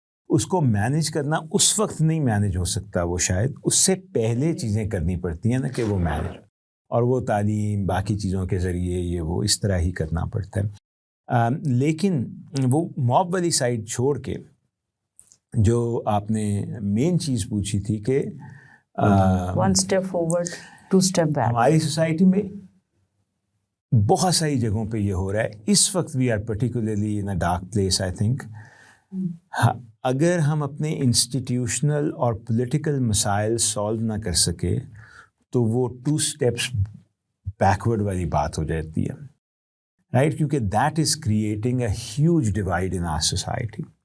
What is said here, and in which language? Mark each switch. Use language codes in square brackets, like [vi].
[ur] اس کو مینیج کرنا اس وقت نہیں مینیج ہو سکتا، وہ شاید اس سے پہلے چیزیں کرنی پڑتی ہیں نا کہ وہ مینیج، اور وہ تعلیم باقی چیزوں کے ذریعے یہ وہ اس طرح ہی کرنا پڑتا ہے. لیکن وہ موب والی سائڈ چھوڑ کے جو آپ نے مین چیز پوچھی تھی کہ [en] one step forward two step back, [ur] ہماری سوسائٹی میں بہت ساری جگہوں پہ یہ ہو رہا ہے. اس وقت [en] We are particularly in a dark place I think. [ur] اگر ہم اپنے انسٹیٹیوشنل اور پولیٹیکل مسائل سالو نہ کر سکے تو وہ [en] 2 steps backward [ur] والی بات ہو جاتی ہے. [en] right, [ur] کیونکہ [en] That is creating a huge divide in our society.